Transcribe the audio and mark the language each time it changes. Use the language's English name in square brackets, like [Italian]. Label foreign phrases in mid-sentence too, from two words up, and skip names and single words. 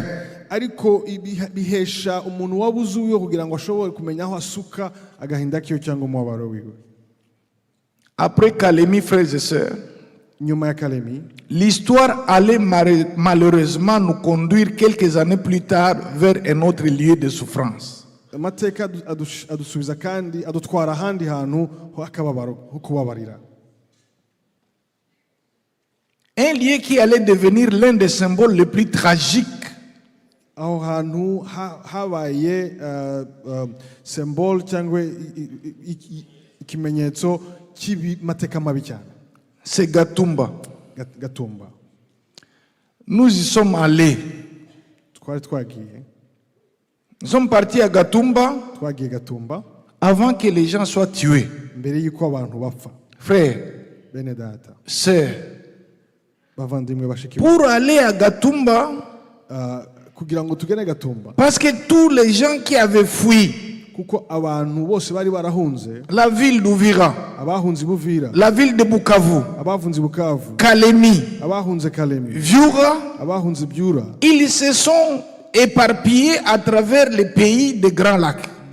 [Kinyarwanda] ariko bihesha umuntu wabuze uwo kugira ngo ashobore kumenya aho asuka agahinda kiyo cyangwa umubabaro wiwe. [French] Après Kalemi, frères et sœurs, [Kinyarwanda] Nyuma ya Kalemi, [French] l'histoire allait malheureusement nous conduire quelques années plus tard vers un autre lieu de souffrance. [Kinyarwanda] amateka adusubiza kandi adutwara ahandi hantu ho akababaro ho kubabarira. [French] Un lieu qui allait devenir l'un des symboles les plus tragiques [Kinyarwanda] aho hantu habaye symbole cyangwa ikimenyetso cy'imateka mabi cyane. [French] C'est Gatumba. Gatumba. Nous y sommes allés. Nous sommes partis à Gatumba avant que les gens soient tués. Frères, sœurs, pour aller à Gatumba, parce que tous les gens qui avaient fui la ville d'Uvira, la ville de Bukavu, Kalemi, Viura, ils se sont éparpillés à travers les pays des Grands Lacs.